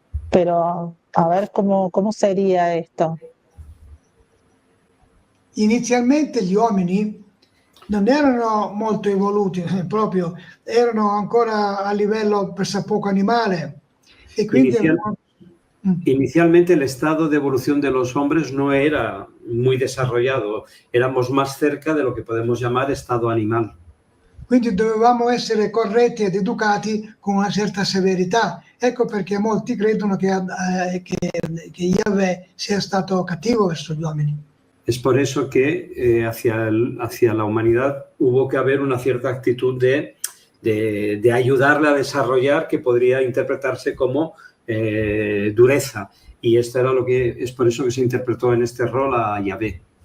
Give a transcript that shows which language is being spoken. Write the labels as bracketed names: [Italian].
[Spanish] Pero a ver cómo sería esto. [Italian] Inizialmente gli uomini non erano molto evoluti, proprio erano ancora a livello pressappoco animale e quindi [Spanish] Inicialmente el estado de evolución de los hombres no era muy desarrollado, éramos más cerca de lo que podemos llamar estado animal. [Italian] Quindi dovevamo essere corretti ed educati con una certa severità. Ecco perché molti credono che Yahvé sia stato cattivo verso gli uomini. [Spanish] Es por eso que hacia la humanidad hubo que haber una cierta actitud de ayudarle a desarrollar, que podría interpretarse como dureza. Y esto era es por eso que se interpretó en este rol a Yahvé.